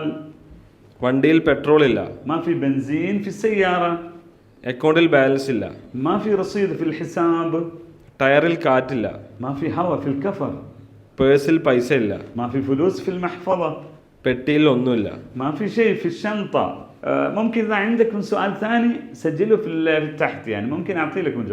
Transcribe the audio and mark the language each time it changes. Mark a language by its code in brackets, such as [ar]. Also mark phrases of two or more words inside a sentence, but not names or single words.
[ml] വണ്ടിയിൽ പെട്രോൾ ഇല്ല. [ar] ما في بنزين في السيارة. [ml] അക്കൗണ്ടിൽ ബാലൻസ് ഇല്ല. [ar] ما في رصيد في الحساب. [ml] ടയറിൽ കാറ്റില്ല. [ar] ما في هوا في الكفر. [ml] പേഴ്സിൽ പൈസ ഇല്ല. [ar] ما في فلوس في المحفظة. [ml] പെട്ടിയിൽ ഒന്നുമില്ല. [ar] ما في شيء في الشنطة. ممكن إذا عندكم سؤال ثاني سجله في تحت، يعني ممكن أعطي لكم جواب.